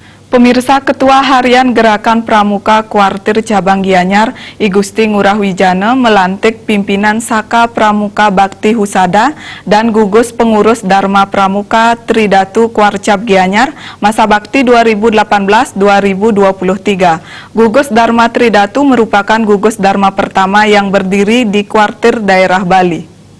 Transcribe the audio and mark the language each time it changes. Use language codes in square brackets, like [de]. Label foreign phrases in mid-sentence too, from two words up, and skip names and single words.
[id] Pemirsa, Ketua Harian Gerakan Pramuka Kuartir Cabang Gianyar, I Gusti Ngurah Wijana melantik pimpinan Saka Pramuka Bakti Husada dan gugus pengurus Dharma Pramuka Tridatu Kuarcap Gianyar masa bakti 2018-2023. Gugus Dharma Tridatu merupakan gugus Dharma pertama yang berdiri di kuartir daerah Bali.